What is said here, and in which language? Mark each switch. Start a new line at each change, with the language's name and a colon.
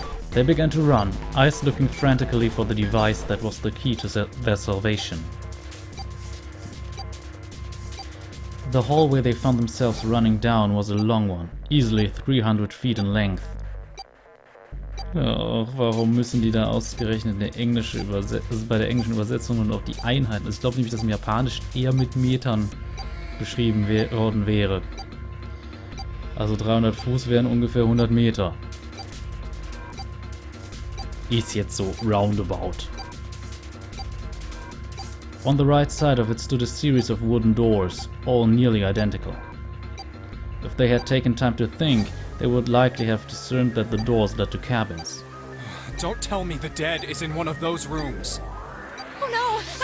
English: They began to run, eyes looking frantically for the device that was the key to their salvation. The hallway they found themselves running down was a long one, easily 300 feet in length.
German: Ja, warum müssen die da ausgerechnet eine englische bei der englischen Übersetzung und auch die Einheiten? Ich glaube nämlich, dass im Japanischen eher mit Metern beschrieben worden wäre. Also 300 Fuß wären ungefähr 100 Meter. Ist jetzt so roundabout.
English: On the right side of it stood a series of wooden doors, all nearly identical. If they had taken time to think, they would likely have discerned that the doors led to cabins. Don't tell me the dead is in one of those rooms. Oh no!